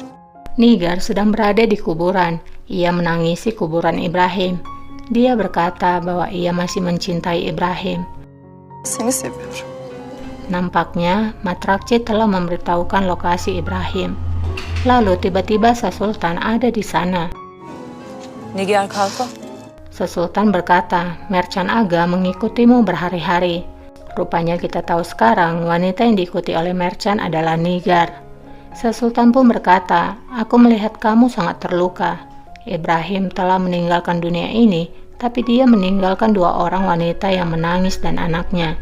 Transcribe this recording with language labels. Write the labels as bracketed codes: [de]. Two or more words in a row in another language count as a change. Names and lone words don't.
[id] Nigar sedang berada di kuburan. Ia menangisi kuburan Ibrahim. Dia berkata bahwa ia masih mencintai Ibrahim. [tr] Seni seviyorum. [id] Nampaknya Matrakci telah memberitahukan lokasi Ibrahim. Lalu tiba-tiba Sesultan ada di sana. Nigar Kalfa. Sesultan berkata, Mercan Aga mengikutimu berhari-hari. Rupanya kita tahu sekarang wanita yang diikuti oleh Mercan adalah Nigar. Sesultan pun berkata, aku melihat kamu sangat terluka. Ibrahim telah meninggalkan dunia ini, tapi dia meninggalkan 2 orang wanita yang menangis dan anaknya.